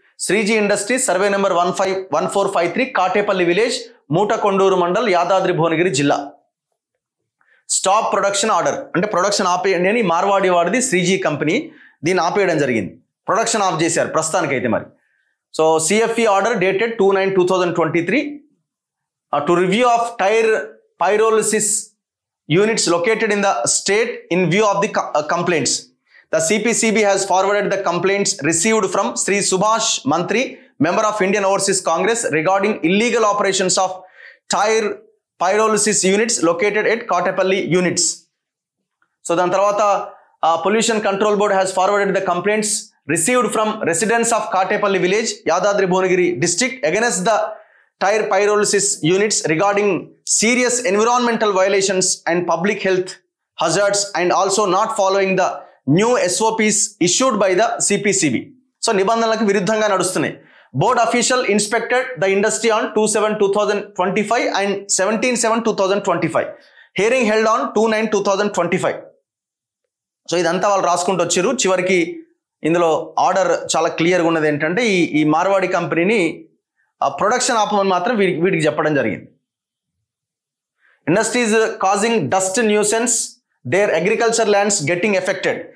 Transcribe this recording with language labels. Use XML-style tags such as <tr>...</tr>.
<te>Sreeji industries, survey number 1453, Katepalli village, Motakondur mandal, Yadadri Bhuvanagiri జిల్లా.</te> <en>stop production order,</en> <te>అంటే production ఆపేయండి అని మార్వాడి వాడిది శ్రీజీ కంపెనీ, దీన్ని ఆపేయడం జరిగింది. ప్రొడక్షన్ ఆఫ్ చేశారు ప్రస్తుతానికైతే మరి.</te> <en>So CFE order dated 2/9/2023 to review of tyre pyrolysis units located in the state in view of the complaints. The CPCB has forwarded the complaints received from Sri Subhash Mantri, member of Indian Overseas Congress, regarding illegal operations of tire pyrolysis units located at Kattepalli units. So then tarvata Pollution Control Board has forwarded the complaints received from residents of Kattepalli village, Yadadri Bhuvnagiri district against the tire pyrolysis units regarding serious environmental violations and public health hazards and also not following the new SOPs issued by the CPCB.</en> <te>So నిబంధనలకు విరుద్ధంగా నడుస్తున్నాయి.</te> <en>Board official inspected the industry on 2/7/2025 and 17/7/2025. Hearing held on 2/9/2025.</en> <te>So ఇదంతా వాళ్ళు రాసుకుంటూ వచ్చారు. చివరికి ఇందులో order చాలా క్లియర్గా ఉన్నది ఏంటంటే ఈ మార్వాడి కంపెనీని ప్రొడక్షన్ ఆపమని మాత్రం వీడికి చెప్పడం జరిగింది.</te> <en>Industries causing dust nuisance, there agriculture lands getting affected.</en>